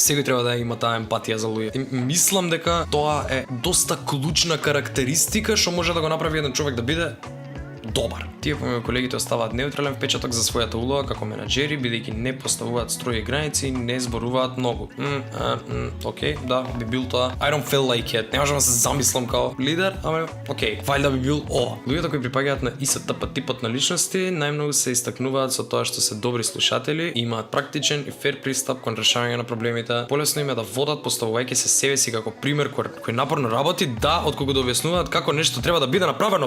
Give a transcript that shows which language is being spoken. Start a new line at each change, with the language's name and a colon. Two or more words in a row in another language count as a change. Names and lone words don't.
Macedonian: Секој треба да има таа емпатија за луѓе. Мислам дека тоа е доста клучна карактеристика што може да го направи еден човек да биде добар. Тие помеѓу колегите оставаат неутрален впечаток за својата улога како менаџери, бидејќи не поставуваат строги граници и не зборуваат многу. Океј, да, би бил тоа.
English: I don't feel like it.
Macedonian: Не можам да се замислам као лидер, ама океј, вајда би бил ова. Луѓето кои припаѓаат на ИСТП типот на личности најмногу се истакнуваат со тоа што се добри слушатели и имаат практичен и фер пристап кон решавање на проблемите. Полесно им е да водат поставувајќи се себе си како пример кој напорно работи, да, отколку да објаснуваат како нешто треба да биде направено.